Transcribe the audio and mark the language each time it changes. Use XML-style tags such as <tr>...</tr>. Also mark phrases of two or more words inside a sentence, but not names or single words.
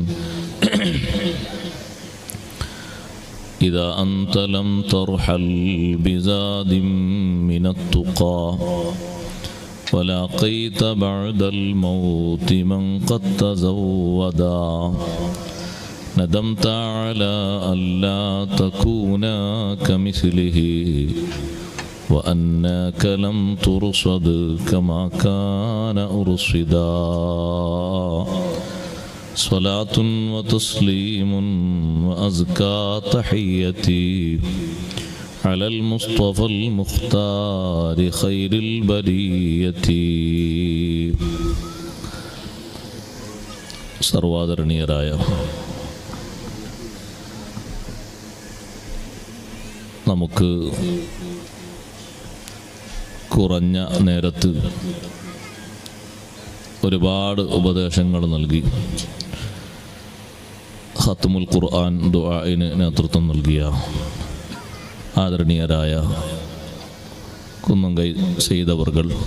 <ar>إذا أنت لم ترحل بزاد من التقى ولاقيت بعد الموت من قد تزودا ندمت على ألا تكون كمثله وأنك لم ترصد كما كان أرصدا. صلاة وتسليم وأزكى تحيتي على المصطفى المختار خير البرية.</ar> <ml>സർവാദരണീയരായ നമുക്ക് കുറഞ്ഞ നേരത്ത് ഒരുപാട് ഉപദേശങ്ങൾ നൽകി</ml> <ar>ختم القرآن</ar> <ml>ദുആഇന് നേതൃത്വം നൽകിയ ആദരണീയരായ കുന്നംകൈ സയ്യിദ് അവർകൾ,</ml>